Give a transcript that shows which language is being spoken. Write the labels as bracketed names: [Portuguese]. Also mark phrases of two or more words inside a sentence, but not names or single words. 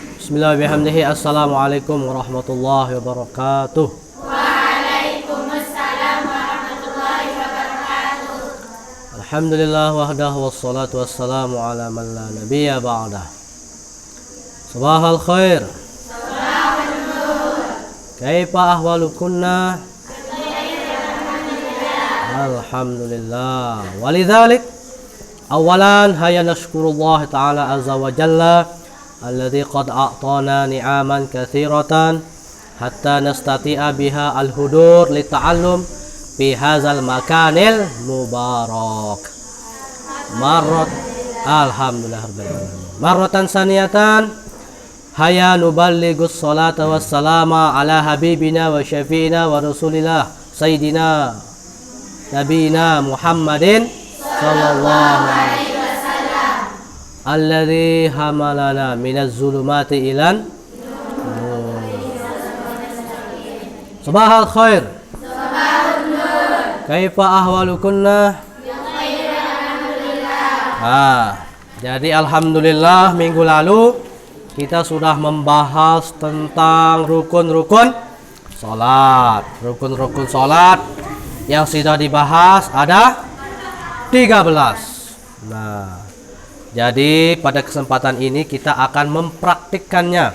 [Arabic] بسم الله وبحمده. السلام عليكم ورحمة الله وبركاته. وعليكم السلام ورحمة الله وبركاته. الحمد لله وحده والصلاة والسلام على من لا نبي بعده. صباح الخير. صباح النور. كيف أحوالكن؟ الحمد لله. ولذلك أولا هيا نشكر الله تعالى عز وجل الذي قد أعطانا نعما كثيرة حتى نستطيع بها الحضور للتعلم في هذا المكان المبارك. الحمد لله رب العالمين. مرة ثانية هيا نبلغ الصلاة والسلام على حبيبنا وشفيعنا ورسول الله سيدنا نبينا محمد صلى الله عليه الذي حملنا من الظلمات إلى النور. صباح الخير. صباح النور. كيف أحوالكن? [Indonesian] Jadi alhamdulillah minggu lalu kita sudah membahas tentang rukun-rukun salat. Rukun-rukun salat yang sudah dibahas ada 13. Nah, jadi pada kesempatan ini kita akan mempraktikkannya.